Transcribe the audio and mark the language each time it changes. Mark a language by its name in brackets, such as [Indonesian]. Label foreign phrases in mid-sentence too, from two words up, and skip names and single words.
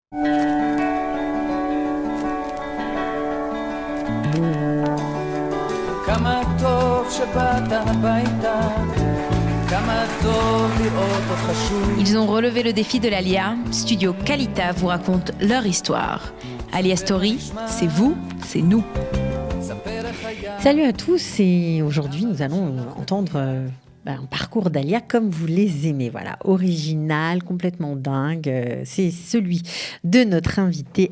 [Hebrew] כמה טוב שבאת הביתה, כמה טוב לראות אותך שוב. [French] Ils ont relevé le défi de l'Alia. Studio Kalita vous raconte leur histoire. Alia Story, c'est vous, c'est nous. Salut à tous et aujourd'hui nous allons entendre un parcours d'Alia comme vous les aimez. Voilà, original, complètement dingue. C'est celui de notre invitée.